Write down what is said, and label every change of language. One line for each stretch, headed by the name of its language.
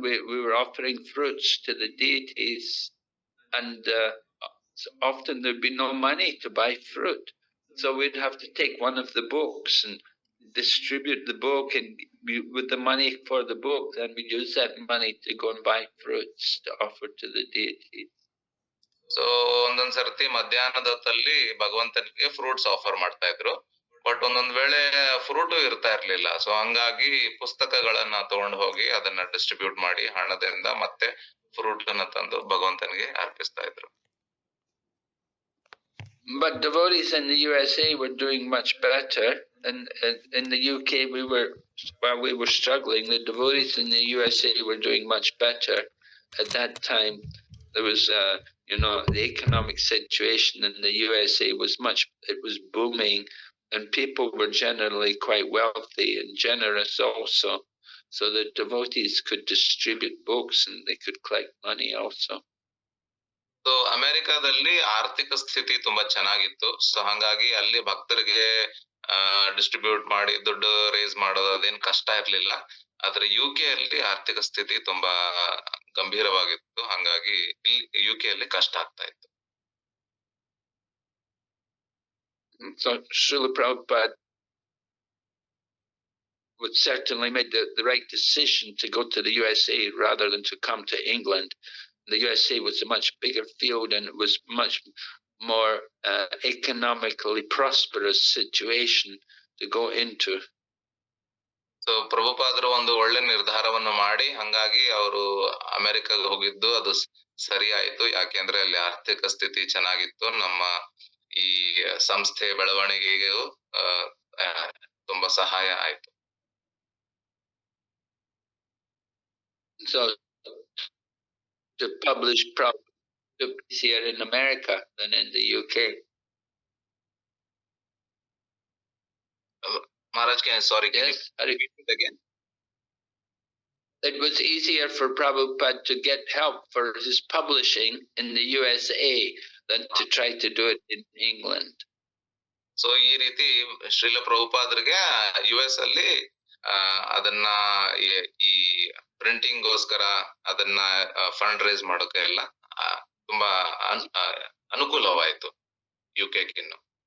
English: We were offering fruits to the deities, and so often there'd be no money to buy fruit, so we'd have to take one of the books and distribute the book, and with the money for the book, then we use that money to go and buy fruits to offer to the deities.
Kannada: So ಒಂದೊಂದ್ ಸರ್ತಿ ಮಧ್ಯಾಹ್ನದ ಹೊತ್ತಲ್ಲಿ ಭಗವಂತನಿಗೆ fruits offer ಮಾಡ್ತಾ ಇದ್ರು. But ಒಂದೊಂದ್ ವೇಳೆ fruit ಇರ್ತಾ ಇರ್ಲಿಲ್ಲ. ಸೊ ಹಂಗಾಗಿ ಪುಸ್ತಕಗಳನ್ನ ತಗೊಂಡು ಹೋಗಿ ಅದನ್ನ ಡಿಸ್ಟ್ರಿಬ್ಯೂಟ್ ಮಾಡಿ ಹಣದಿಂದ ಮತ್ತೆ ಫ್ರೂಟ್ ಅನ್ನ ತಂದು ಭಗವಂತನಿಗೆ ಅರ್ಪಿಸ್ತಾ ಇದ್ರು.
English: But devotees in the USA were doing much better, and in the UK while we were struggling, the devotees in the USA were doing much better. At that time, there was the economic situation in the USA was booming, and people were generally quite wealthy and generous also, so the devotees could distribute books and they could collect money also.
Kannada: So ಅಮೆರಿಕಾದಲ್ಲಿ ಆರ್ಥಿಕ ಸ್ಥಿತಿ ತುಂಬಾ ಚೆನ್ನಾಗಿತ್ತು. So ಹಂಗಾಗಿ ಅಲ್ಲಿ ಭಕ್ತರಿಗೆ distribute ಮಾಡಿ ದುಡ್ಡು ರೇಸ್ ಮಾಡೋದು ಅದೇನ್ ಕಷ್ಟ ಇರ್ಲಿಲ್ಲ. ಆದ್ರೆ UK ಅಲ್ಲಿ ಆರ್ಥಿಕ ಸ್ಥಿತಿ ತುಂಬಾ ಗಂಭೀರವಾಗಿತ್ತು. ಹಂಗಾಗಿ UK ಅಲ್ಲಿ ಕಷ್ಟ ಆಗ್ತಾ ಇತ್ತು.
English: So Srila Prabhupada would certainly made the right decision to go to the USA rather than to come to England. The USA was a much bigger field, and it was much more economically prosperous situation to go into.
Kannada: So ಪ್ರಭುಪಾದರು ಒಂದು ಒಳ್ಳೆ ನಿರ್ಧಾರವನ್ನು ಮಾಡಿ ಹಂಗಾಗಿ ಅವರು ಅಮೆರಿಕಾಗೆ ಹೋಗಿದ್ದು ಅದು ಸರಿ ಆಯ್ತು. ಯಾಕೆಂದ್ರೆ ಅಲ್ಲಿ ಆರ್ಥಿಕ ಸ್ಥಿತಿ ಚೆನ್ನಾಗಿತ್ತು. ನಮ್ಮ ಈ ಸಂಸ್ಥೆ ಬೆಳವಣಿಗೆಗೂ ತುಂಬಾ ಸಹಾಯ ಆಯ್ತು.
English: So to publish books here in America than in the UK. Maharaj, sorry, can you repeat it again? It was easier for Prabhupada to get help for his publishing in the USA than to try to do it in England.
Kannada: So ಈ ರೀತಿ Srila ಪ್ರಭುಪಾದರಿಗೆ US ಅಲ್ಲಿ ಅದನ್ನ ಈ printing ಗೋಸ್ಕರ ಅದನ್ನ
English: fund raise
Kannada: ಮಾಡೋಕೆ ಎಲ್ಲ ತುಂಬಾ ಅನುಕೂಲವಾಯಿತು UK ಗಿನ್ನು.